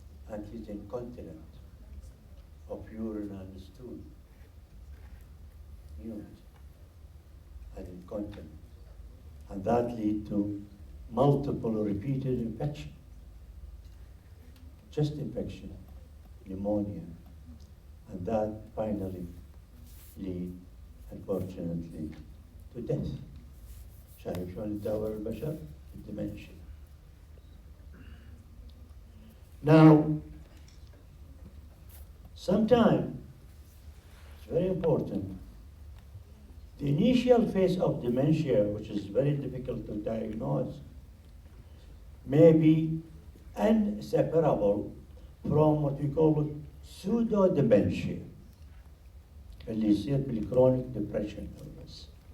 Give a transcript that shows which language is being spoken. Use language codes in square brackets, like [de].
[en] and he's incontinent of urine and stool, mute and incontinent, and that lead to multiple repeated infection, chest infection, pneumonia, and that finally lead, unfortunately, to death. [ar] شايف شلون يتداول البشر؟ الدمنشيا. [en] Now, sometimes, it's very important, the initial phase of dementia, which is very difficult to diagnose, may be inseparable from what we call pseudo-dementia, [ar] اللي يصير [en] بالchronic depression illness.